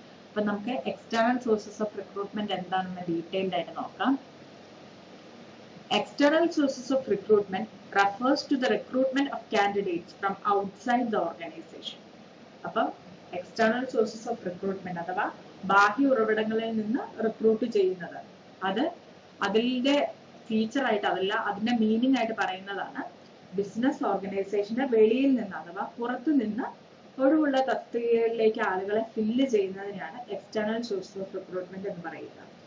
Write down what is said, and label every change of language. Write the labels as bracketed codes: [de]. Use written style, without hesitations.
[ml] അപ്പൊ നമുക്ക് [en] external sources of recruitment [ml] എന്താണെന്ന് ഡീറ്റെയിൽഡ് ആയിട്ട് നോക്കാം. [en] External sources of recruitment refers to the recruitment of candidates from outside the organization. [ml] അപ്പം [en] external sources of recruitment [ml] അഥവാ ബാഹ്യ ഉറവിടങ്ങളിൽ നിന്ന് റിക്രൂട്ട് ചെയ്യുന്നത്, അതിന്റെ ഫീച്ചർ ആയിട്ട് അതല്ല, അതിന്റെ മീനിങ് ആയിട്ട് പറയുന്നതാണ് ബിസിനസ് ഓർഗനൈസേഷന്റെ വെളിയിൽ നിന്ന് അഥവാ പുറത്തു നിന്ന് ഒഴിവുള്ള തസ്തികകളിലേക്ക് ആളുകളെ ഫില്ല് ചെയ്യുന്നതിനാണ് [en] external sources of recruitment [ml] എന്ന് പറയുക.